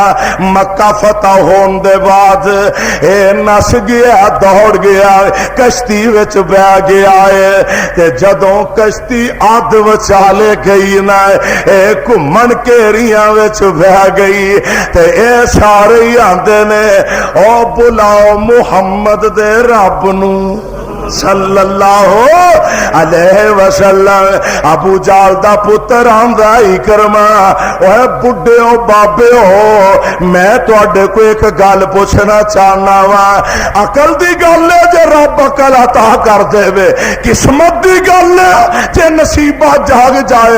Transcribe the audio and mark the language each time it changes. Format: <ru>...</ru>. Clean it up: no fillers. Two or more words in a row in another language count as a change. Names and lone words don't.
<pa>مکہ فتح ہونے دے بعد اے نس گیا دوڑ گیا کشتی وچ بہہ گیا ہے تے جدوں کشتی ادھ وچالے گئی نا اے گھمن گھیریاں وچ بہہ گئی تے اے سارے ہی آندے نے او بلاؤ محمد دے رب نوں</pa> <ar>صلى الله عليه وسلم.</ar> <pa>ابو جال دا پتر آندا عکرمہ اوئے بڈھے ہو بابے ہو میں تہاڈے کو ایک گل پچھنا چاہنا وا. عقل دی گل ہے جے رب عقل عطا کر دیوے قسمت دی گل ہے جے نصیبہ جاگ جائے.</pa>